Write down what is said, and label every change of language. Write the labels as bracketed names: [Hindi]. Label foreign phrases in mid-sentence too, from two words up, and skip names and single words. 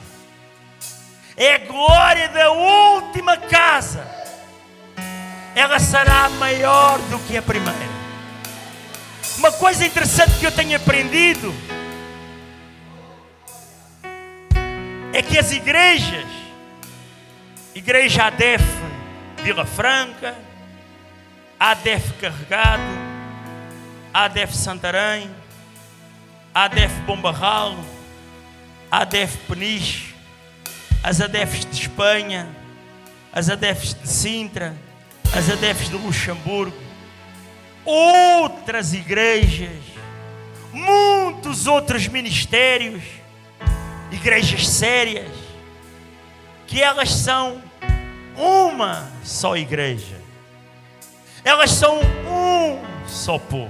[Portuguese] É a glória da última casa. Ela será maior do que a primeira. Uma coisa interessante que eu tenho aprendido é que as igrejas, Igreja ADEF Vila Franca, ADEF Carregado, ADEF Santarém, ADEF Bombarral, ADEF Peniche, as ADEFs de Espanha, as ADEFs de Sintra, as ADEFs de Luxemburgo, outras igrejas, muitos outros ministérios, igrejas sérias, que elas são uma só igreja, elas são um só povo.